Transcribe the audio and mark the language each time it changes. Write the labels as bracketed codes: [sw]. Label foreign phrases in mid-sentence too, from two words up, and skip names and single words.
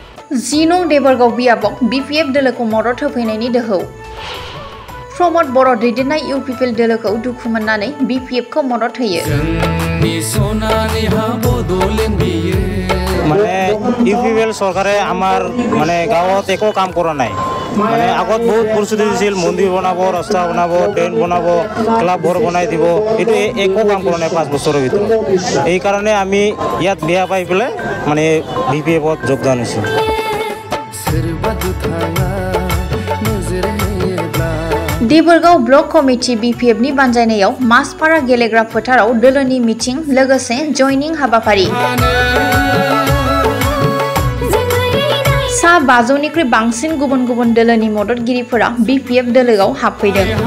[brx] जिनं देबरगाव बियाबाव BPF दोलोखौ मदद होफैनायनि दोहौ प्रमद बर' दैदेननाय UPPL दोलोखौ दुखु मोननानै BPF खौ मदद होयो। [as] মানে UPPL সরকারে আমার মানে গাঁৱত একো কাম কৰা নাই। মানে আগত বহুত পৰিস্থিতি দিছিল, মন্দিৰ বনাব, ৰাস্তা বনাব, ড্ৰেইন বনাব, ক্লাব ঘৰ বনাই দিব, এইটো একো কাম কৰা নাই 5 বছৰৰ ভিতৰত। এই কাৰণে আমি ইয়াত বিয়া পাই পেলাই মানে BPF ত যোগদান হৈছোঁ। [brx] देबरगाव [en] block committee [brx] BPF नि बानजायनायाव मासपारा गेलेग्रा फोथाराव दोलोनि मिटिं लोगोसे जयनिं हाबाफारि। सा 500निख्रुइ बांसिन गुबुन गुबुन दोलोनि मददगिरिफोरा BPF दोलोआव हाबफैदों।